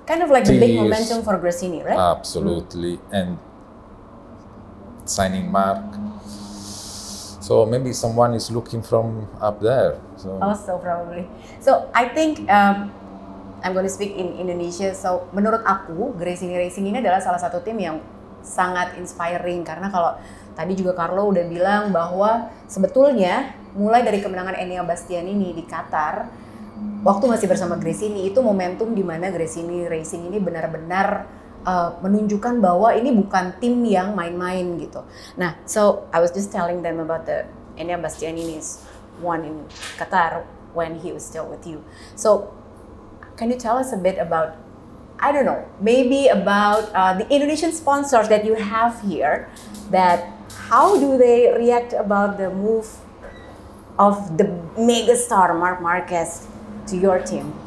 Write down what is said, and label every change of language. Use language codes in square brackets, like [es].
[en] like the big momentum for Gresini, right? Absolutely, and signing Marc. So maybe someone is looking from up there. So. Also probably. So I think I'm going to speak in Indonesia. [id] So menurut aku, Gresini Racing ini adalah salah satu tim yang sangat inspiring. Karena kalau tadi juga Carlo udah bilang bahwa sebetulnya mulai dari kemenangan Enea Bastianini di Qatar, waktu masih bersama Gresini, itu momentum di mana Gresini Racing ini benar-benar menunjukkan bahwa ini bukan tim yang main-main gitu. [en] Nah, so I was just telling them about the Enia Bastianini's one in Qatar when he was still with you. So, can you tell us a bit about, I don't know, maybe about the Indonesian sponsors that you have here, that how do they react about the move of the megastar Marc Marquez to your team?